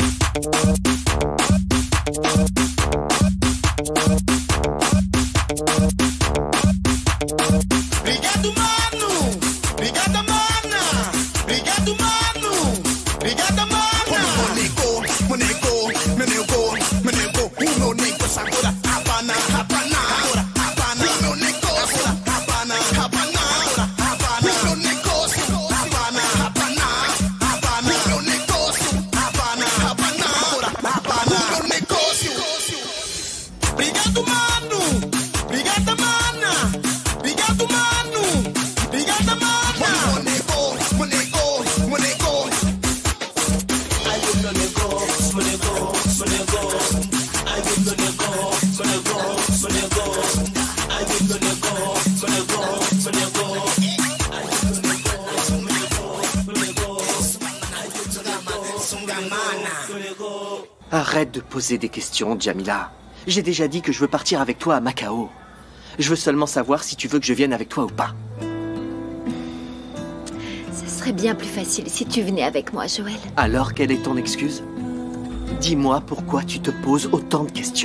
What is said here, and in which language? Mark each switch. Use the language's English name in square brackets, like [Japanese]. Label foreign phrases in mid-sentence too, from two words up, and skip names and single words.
[Portuguese] Obrigado, mano! Obrigada, mana! Obrigado, mano! Obrigada, mana! Monego, uno nego agora, Havana, Havana, agora, Havana, uno nego, agora, Havana, Havana, agora, Havana, uno negócio, Havana, Havana, Havana, uno negócio, Havana, Havana, agora, Havana, uno negócio. Obrigado, mano! Obrigada, mana! Obrigado, mano! Obrigada, mana! Monego. Ai, meu negócio, monego. Ai, meu negócio. Ai, meu negócio. [French] Arrête de poser des questions, Djamila. J'ai déjà dit que je veux partir avec toi à Macao. Je veux seulement savoir si tu veux que je vienne avec toi ou pas. Ce serait bien plus facile si tu venais avec moi, Joël. Alors, quelle est ton excuse? Dis-moi pourquoi tu te poses autant de questions.